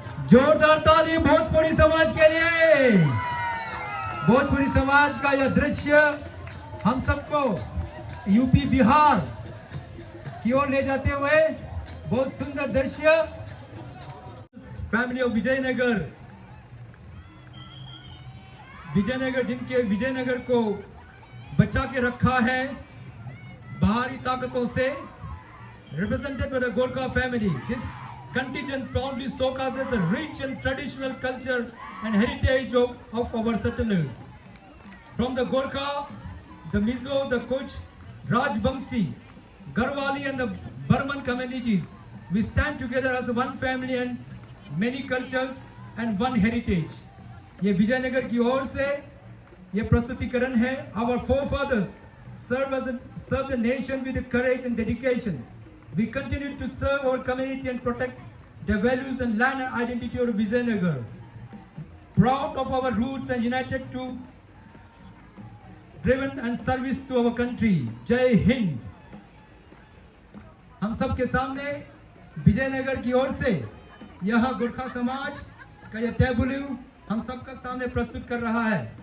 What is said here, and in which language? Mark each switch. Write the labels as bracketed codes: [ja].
[hi] जोरदार ताली भोजपुरी समाज के लिए। भोजपुरी समाज का यह दृश्य हम सबको यूपी बिहार की ओर ले जाते हुए बहुत सुंदर दृश्य। [en] family of [hi] विजयनगर, विजयनगर जिनके विजयनगर को बचा के रखा है बाहरी ताकतों से, [en] represented by the Gorkha family. This contingent proudly showcases the rich and traditional culture and heritage of our settlers. From the Gorkha, the Mizo, the Kuch, Rajbangshi, Garwali and the Burman communities, we stand together as one family and many cultures and one heritage. [hi] ये विजयनगर की ओर से ये प्रस्तुतिकरण है। [en] Our forefathers serve the nation with courage and dedication. We continue to serve our community and protect the values and land and identity of Vijayanagar. Proud of our roots and united to driven and service to our country. [hi] Jai Hind. हम सबके सामने विजयनगर की ओर से यह गोरखा समाज का यह टेबुलू हम सबका सामने प्रस्तुत कर रहा है।